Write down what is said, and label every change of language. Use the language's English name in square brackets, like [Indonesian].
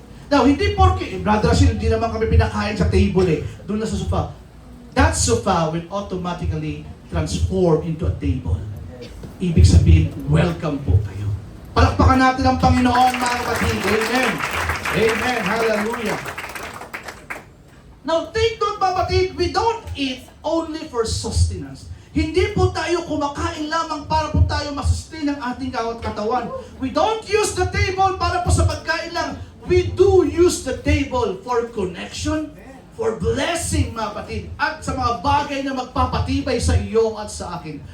[Filipino] Now, hindi porke, brother Rashid, hindi naman kami pinakain sa table doon na sa sofa. [English] That sofa will automatically transform into a table. [Filipino] Ibig sabihin, welcome po kayo. Palakpakan natin ang Panginoon, mga kapatid. Amen. Amen. Hallelujah. [English] Now, take note, [Filipino] mga kapatid, [English] we don't eat only for sustenance. [Filipino] Hindi po tayo kumakain lamang para po tayo masustain ang ating katawan. [English] We don't use the table [Filipino] para po sa pagkain lang. [English] We do use the table for connection, for blessing, [Filipino] mga kapatid, at sa mga bagay na magpapatibay sa iyo at sa akin.